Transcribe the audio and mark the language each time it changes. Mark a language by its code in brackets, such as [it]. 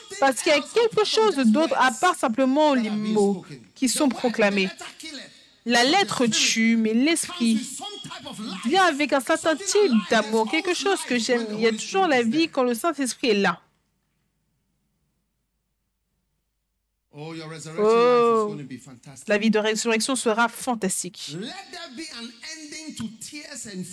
[fr] Parce qu'il y a quelque chose d'autre à part simplement les mots qui sont proclamés. [en] Letter killeth. [fr] La lettre tue, mais l'Esprit [en] Some type of life. [fr] vient avec un certain type d'amour, quelque chose que j'aime. Il y a toujours la vie quand le Saint-Esprit est là. [en] Oh, your resurrection life is going to be fantastic. [fr] La vie de résurrection sera fantastique. [en] Let there be an ending to tears and